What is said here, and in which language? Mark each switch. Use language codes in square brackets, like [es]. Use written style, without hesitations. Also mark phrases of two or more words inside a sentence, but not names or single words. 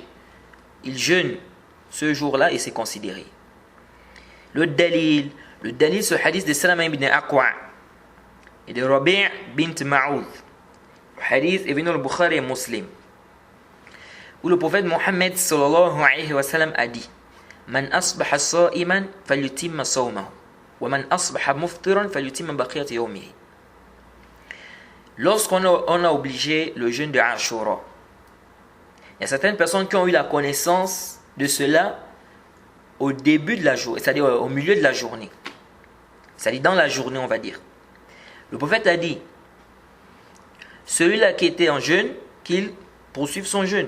[fr] Il jeûne ce jour-là et c'est considéré. Le dalil, ce hadith de Salama ibn Aqwa et de Rabi' bint Ma'oud. Le hadith est venu au Bukhari et Muslim, où le prophète Mohammed [ar] صلى الله عليه وسلم [fr] a dit [ar] من أصبح صائما فليتم صومه ومن أصبح مفطرا فليتم بقية يومه. [fr] Lorsqu'on a obligé le jeûne de Ashura, il y a certaines personnes qui ont eu la connaissance de cela au début de la journée, c'est-à-dire au milieu de la journée. C'est-à-dire dans la journée, on va dire. Le prophète a dit celui-là qui était en jeûne, qu'il poursuive son jeûne.